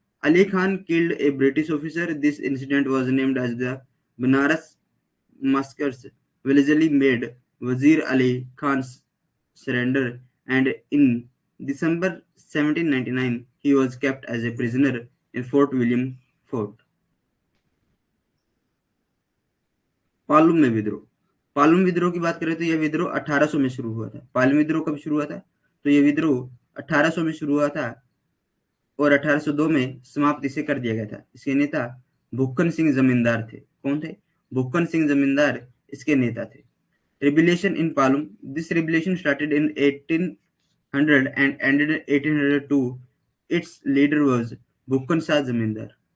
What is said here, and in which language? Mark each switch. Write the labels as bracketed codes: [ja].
[en] Ali Khan killed a British officer. This incident was named as the Banaras Massacres. Wellesley made Wazir Ali Khan's surrender, and in December 1799 he was kept as a prisoner in Fort William Fort. [hi] पालुम में विद्रोह। पालुम विद्रोह की बात करें तो यह विद्रोह 1800 में शुरू हुआ था। पालुम विद्रोह कब शुरू हुआ था? तो यह विद्रोह 1800 में शुरू हुआ था और 1802 में समाप्त इसे कर दिया गया था। इसके नेता भुक्कन सिंह जमींदार थे। कौन थे? भुक्कन सिंह जमींदार इसके नेता थे। [en] Revolution in Palum. This revolution started in 1800 and ended in 1802. Its leader was Bhukkan Shah Zamindar.